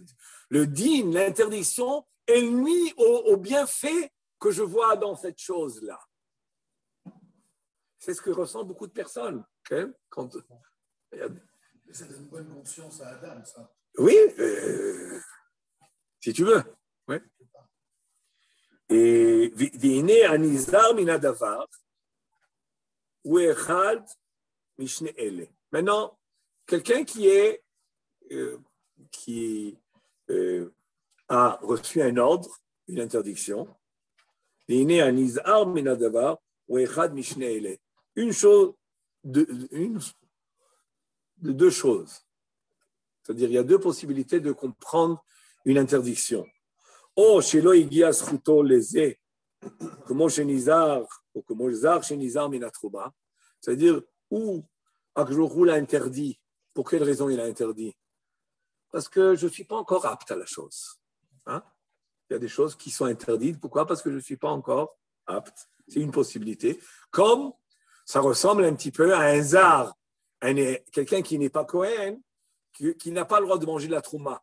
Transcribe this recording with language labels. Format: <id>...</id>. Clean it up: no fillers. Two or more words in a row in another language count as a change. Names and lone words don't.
<fr>Le din, l'interdiction, elle nuit au bienfait que je vois dans cette chose-là. C'est ce que ressentent beaucoup de personnes. Hein, quand... Ça donne une bonne conscience à Adam, ça. Oui, si tu veux. Ouais.</fr> <he>Et והנה הנזהר מן הדבר הוא אחד משני אלה.</he> <fr>Maintenant, quelqu'un qui a reçu un ordre, une interdiction,</fr> <he>והנה הנזהר מן הדבר הוא אחד משני אלה.</he> <fr>Une chose, de deux choses. C'est-à-dire, il y a deux possibilités de comprendre une interdiction.</fr> <he>או שלא הגיע זכותו לזה, כמו שנזהר, או כמו זר שנזהר מן התרומה,</he> <fr>c'est-à-dire, où Akadosh Baruch Hu l'a interdit. Pour quelle raison il a interdit? Parce que je ne suis pas encore apte à la chose. Hein? Il y a des choses qui sont interdites. Pourquoi? Parce que je ne suis pas encore apte. C'est une possibilité. Comme ça ressemble un petit peu à un zar, quelqu'un qui n'est pas Kohen, qui n'a pas le droit de manger la trouma.</fr>